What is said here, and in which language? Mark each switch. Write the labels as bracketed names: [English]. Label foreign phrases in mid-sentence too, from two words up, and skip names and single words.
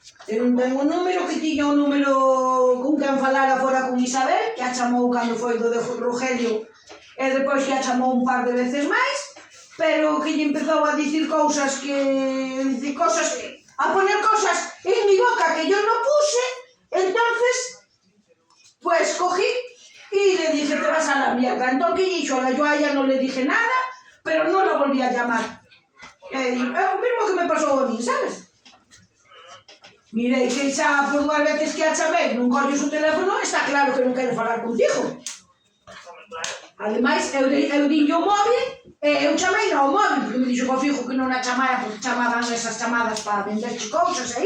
[Galician] Eu non tengo un número, que tiña un número con quen falara fora con Isabel, que a chamou cando foi do de Rogelio, e depois que a chamou un par de veces máis, pero que lle empezou a dicir cousas que... [Spanish] a poner cosas en mi boca que yo no puse, entonces, pues cogí y le dije, te vas a la mierda. Entonces, ¿qué hizo? Yo a ella no le dije nada, pero no la volví a llamar. Es lo mismo que me pasó a mí, ¿sabes? [Galician] Mirei que xa por 2 veces que a chamei non colles o teléfono, está claro que non quere falar contigo. Ademais, eu dinlle o móvil e eu chamei ao móvil, porque me dixo que o fijo que non a chamara porque chamaban esas chamadas para venderche cousas aí.